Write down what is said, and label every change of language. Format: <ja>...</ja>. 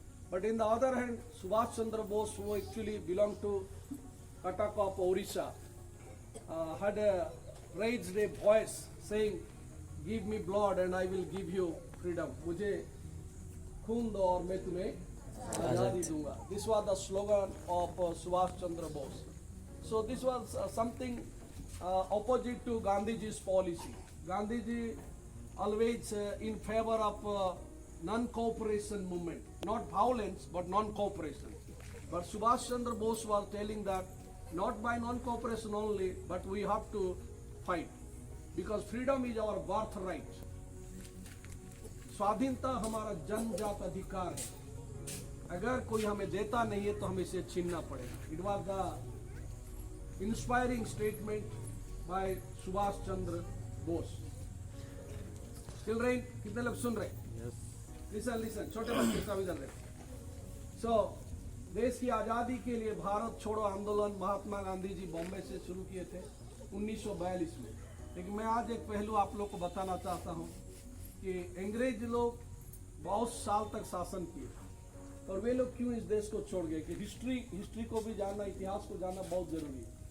<en>But in the other hand, Subhash Chandra Bose, who actually belonged to Cuttack of Orissa, had raised a voice saying, "Give me blood and I will give you freedom."</en> <hi>मुझे खून दो और मैं तुम्हें आजादी दूंगा.</hi> <en>This was the slogan of Subhash Chandra Bose. So this was something opposite to Gandhiji's policy. Gandhiji always in favor of non-cooperation movement, not violence but non-cooperation. But Subhash Chandra Bose was telling that not by non-cooperation only, but we have to fight, because freedom is our birthright.</en> <hi>स्वाधीनता हमारा जन्मजात अधिकार है. अगर कोई हमें देता नहीं है तो हमें इसे छीनना पड़ेगा.</hi> <en>It was the inspiring statement by Subhash Chandra Bose. Children,</en> <hi>कितने लोग सुन रहे?</hi> <en>Yes. Listen.</en> <hi>छोटे बच्चे सब इधर रहे. So, देश की आज़ादी के लिए भारत छोड़ो आंदोलन महात्मा गांधी जी बॉम्बे से शुरू किए थे 1942 में. लेकिन मैं आज एक पहलू आप लोग को बताना चाहता हूँ कि अंग्रेज लोग बहुत साल तक शासन किए, और वे लोग क्यों इस देश को छोड़ गए, कि हिस्ट्री को भी जानना, इतिहास को जानना बहुत जरूरी है.</hi>